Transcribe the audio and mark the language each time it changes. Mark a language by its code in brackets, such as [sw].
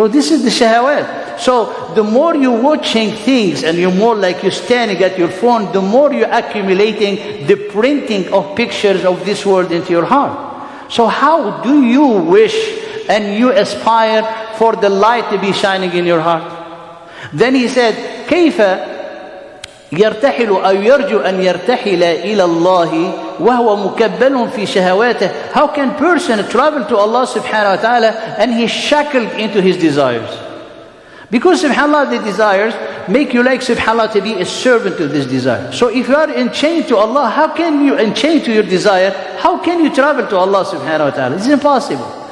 [en] So this is the shahawat. So the more you're watching things and you're more like you're standing at your phone, the more you're accumulating the printing of pictures of this world into your heart. So how do you wish and you aspire for the light to be shining in your heart? [ar] Then he said, كيف يرتحل أو يرجو أن يرتحل إلى الله وهو مكبل في شهواته. [en] How can person travel to Allah subhanahu wa ta'ala and he's shackled into his desires? Because subhanAllah, the desires make you like subhanAllah to be a servant to this desire. So if you are enchained to Allah, how can you enchain to your desire? How can you travel to Allah subhanahu wa ta'ala? It's impossible.